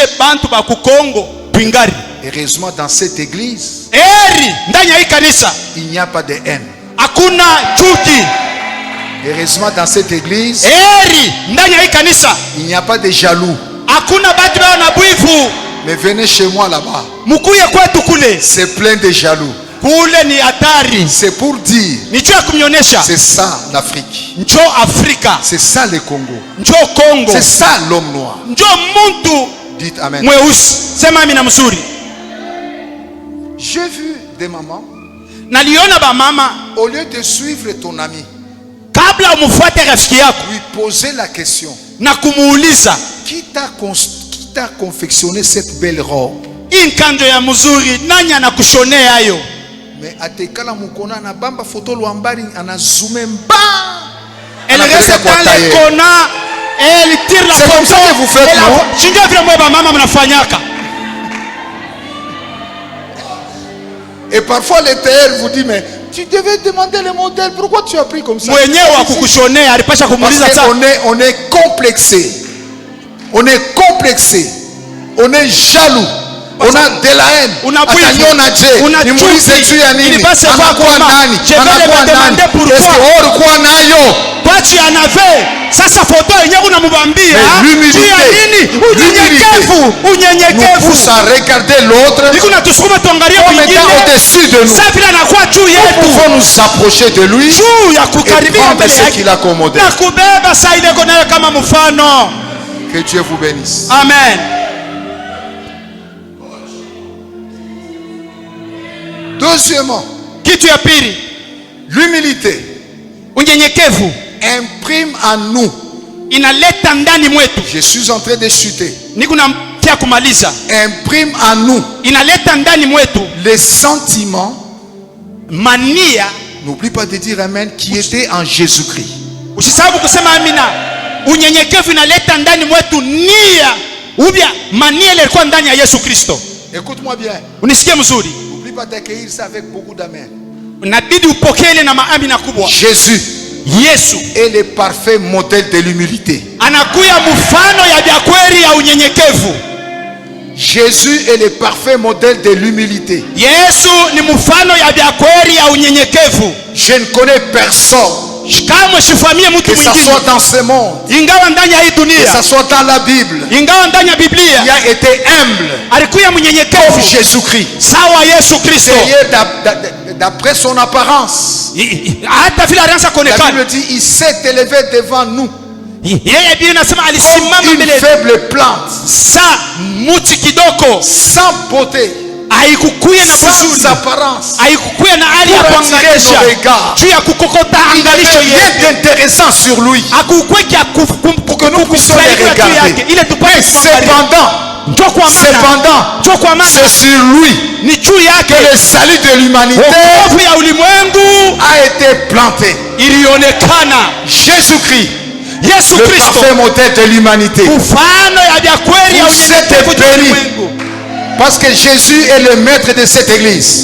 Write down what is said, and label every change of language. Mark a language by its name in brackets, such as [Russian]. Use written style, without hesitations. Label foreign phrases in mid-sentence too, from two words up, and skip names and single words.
[French] Heureusement dans cette église, il n'y a pas de haine. Heureusement dans cette église, il n'y a pas de jaloux. Mais venez chez moi là-bas. [Swahili] Mukuye kwetu kule. [French] C'est plein de jaloux. [Swahili] Kule ni hatari. [French] C'est pour dire. [Swahili] Nicho ya kumionesha. [French] C'est ça l'Afrique. [Swahili] Njo Afrika. [French] C'est ça le Congo. [Swahili] Njo Congo. [French] C'est ça l'homme noir. [Swahili] Njo muntu. [French] Dites amen. [Swahili] Mweusi. Sema amina mzuri. [French] J'ai vu des mamans. [Swahili] Naliona ba mama. [French] Au lieu de suivre ton ami. [Swahili] Kabla umfuate rafiki yako. [French] Lui poser la question. [Swahili] Na kumuuliza. [French] Qui t'a confectionné cette belle robe? [Swahili] Inkanjo ya mzuri. Nani anakushonea hayo? Mais atekala mukona na bamba photo luambari anazoome mba. [French] Elle reste dans les kona et elle tire la photo. C'est comme ça que vous faites, non? [Swahili] Shinja vile mwa mama mnafanyaka. [French] Et parfois les tailleurs vous disent mais tu devais demander le modèle, pourquoi tu as pris comme ça? [Swahili] Mwenyewe wa kukushonea alipasha kumuuliza [French] ça. On est complexé. On est complexé. On est jaloux. On a de la haine. [Swahili] Atanyo na je. Nimuulize tu ya nini? Anakuwa nani? Anakuwa nani? [French] Est-ce que [Swahili] ulikuwa nayo? Kwachi anave. Sasa foto yenyewe unamwambia. Unyenyekevu. Unyenyekevu. [French] Nous pousse à regarder l'autre. [Swahili] Niko natusukuma tuangalie mwingine. [French] Au-dessus de nous. [Swahili] Sasa vile anakuwa juu yetu. [French] Nous pouvons nous approcher de lui. [Swahili] Juu ya kukaribia mbele yake. [French] Ce qu'il a comme modèle. [Swahili] Na kubeba saa ile konayo kama mfano. [French] Que Dieu vous bénisse. Amen. Deuxièmement, [Swahili] kitu ya pili, [French] l'humilité [Swahili] unyenyekevu [French] imprime en nous. [Swahili] Inaleta ndani mwetu. [French] Je suis en train de chuter. [Swahili] Niko natia kumaliza. [French] Imprime en nous. [Swahili] Inaleta ndani mwetu [French] les sentiments, [Swahili] mania. [French] N'oublie pas de dire amen, qui était en Jésus-Christ. [Swahili] Usisahau kusema amina. Unyenyekevu inaleta ndani mwetu nia. Ubia mania ile ilikuwa ndani ya Yesu Kristo. [French] Écoute-moi bien. [Swahili] Unisikie mzuri. [French] N'oublie pas d'accueillir ça avec beaucoup d'amen. [Swahili] Inabidi upokee ile na maamina kubwa. [French] Jésus. [Swahili] Yesu [French] est le parfait modèle de l'humilité. [Swahili] Anakuya mfano ya vya kweli ya unyenyekevu. [French] Jésus est le parfait modèle de l'humilité. [Swahili] Yesu ni mfano ya vya kweli ya unyenyekevu. [French] Je ne connais personne [Swahili] kama sifamie mtu [French] mwingine que ça soit dans ce monde, [Swahili] ingawa ndani ya hii dunia, [French] que ça soit dans la Bible, [Swahili] ingawa ndani ya Biblia, [French] il a été humble, [Swahili] alikuwa mnyenyekevu [French] Jésus-Christ, [Swahili] sawa Yesu Kristo, [French] d'après son apparence. [Swahili] Hata vile alianza kuonekana, [French] la Bible dit il s'est élevé devant nous. [Swahili] Yeye Biblia inasema alisimama mbele, [French] une faible plante, [Swahili] muti kidogo, [French] sans beauté, [Swahili] haikukuya na [French] sans apparence, [Swahili] haikukuya na hali ya kuangalia juu ya kukokota angalisho yake, [French] d'intéressant sur lui, [Swahili] hakukweka [French] pour que nous puissions le regarder. [Swahili] Ile tupate [French] cependant, c'est sur lui que le salut de l'humanité a été planté. Jésus-Christ, le parfait modèle de l'humanité. Vous êtes bénis parce que Jésus est le maître de cette église.